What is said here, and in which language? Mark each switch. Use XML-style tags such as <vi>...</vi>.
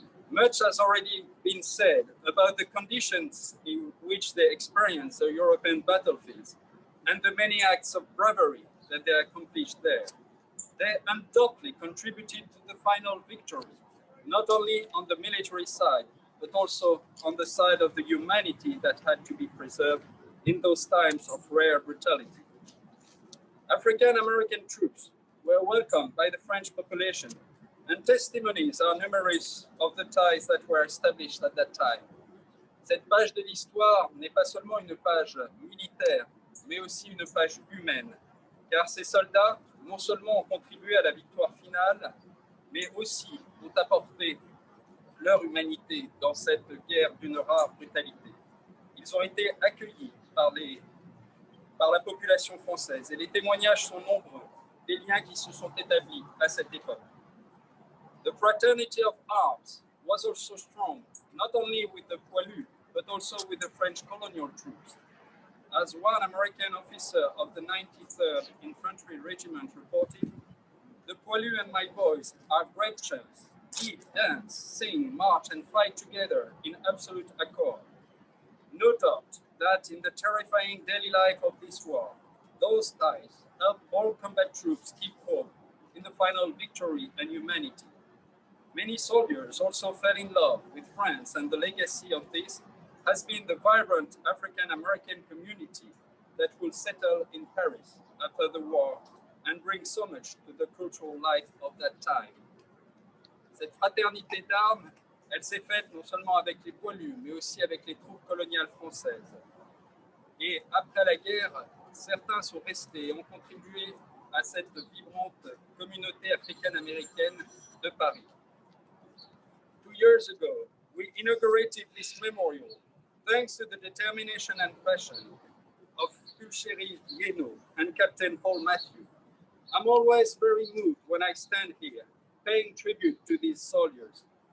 <en>Much has already been said about the conditions in which they experience the European battlefields and the many acts of bravery that they accomplished there. They undoubtedly contributed to the final victory, not only on the military side, but also on the side of the humanity that had to be preserved in those times of rare brutality. African American troops were welcomed by the French population, and testimonies are numerous of the ties that were established at that time.</en> <fr>Cette page de l'histoire n'est pas seulement une page militaire, mais aussi une page humaine, car ces soldats non seulement ont contribué à la victoire finale, mais aussi ont apporté leur humanité dans cette guerre d'une rare brutalité. Ils ont été accueillis par la population française et les témoignages sont nombreux des liens qui se sont établis à cette époque.</fr> <en>The fraternity of arms was also strong, not only with the poilus, but also with the French colonial troops. As one American officer of the 93rd Infantry Regiment reported, the poilus and my boys are great chums. Eat, dance, sing, march, and fight together in absolute accord. No doubt that in the terrifying daily life of this war, those ties help all combat troops keep hope in the final victory and humanity. Many soldiers also fell in love with France, and the legacy of this has been the vibrant African-American community that will settle in Paris after the war and bring so much to the cultural life of that time.</en> <fr>Cette fraternité d'armes, elle s'est faite non seulement avec les poilus, mais aussi avec les troupes coloniales françaises. Et après la guerre, certains sont restés et ont contribué à cette vibrante communauté africaine-américaine de Paris.</fr> <en>2 years ago, we inaugurated this memorial thanks to the determination and passion of Pulchéry Guénaud and Captain Paul Matthew. I'm always very moved when I stand here, paying tribute to these soldiers.</en>